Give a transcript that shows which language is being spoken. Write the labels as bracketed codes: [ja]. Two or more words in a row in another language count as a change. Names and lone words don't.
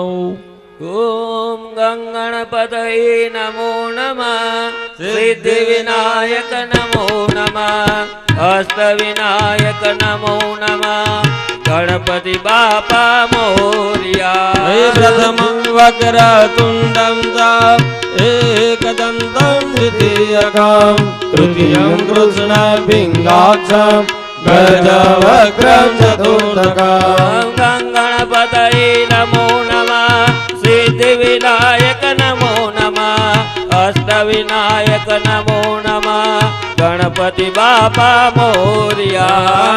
[sa] ओम गंगणपतय नमो नमः सिद्धि विनायक नमो नमः हस्त विनायक नमो नमः [mr] गणपति बाप्पा मोरया. [sa] प्रथमं वक्रतुण्डं च एकदन्तं द्वितीयकं तृतीयं कृष्णपिङ्गाक्षं गजवक्त्रं चतुर्थकम् गणपतये नमो नमः सिद्धिविनायक नमो नमः अष्टविनायक नमो नमः [mr] गणपति बापा मोर्या